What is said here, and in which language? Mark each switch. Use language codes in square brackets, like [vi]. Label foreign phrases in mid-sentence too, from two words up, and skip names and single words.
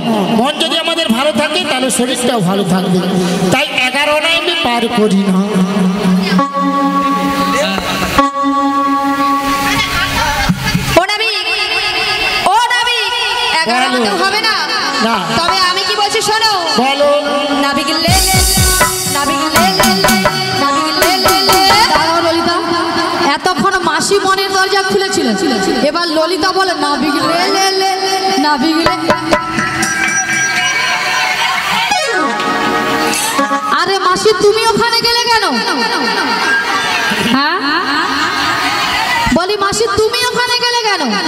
[bn] মন যদি আমাদের ভালো থাকে তাহলে শরীরটাও ভালো থাকবে। তাই 11 না আমি পার করি না। হবে না, তবে আমি কি বলছি শোনো। বলো। নাবিক লে লে নাবিক লে লে নাবিক লে লে। দাঁড়াও ললিতা, এতক্ষণ মাসি মনের দরজা খুলেছিল, এবার ললিতা বলে নাবিক লে লে নাবিক লে। আরে মাসি তুমি ওখানে গেলে কেন? হ্যাঁ বলি মাসি তুমি ওখানে গেলে কেন?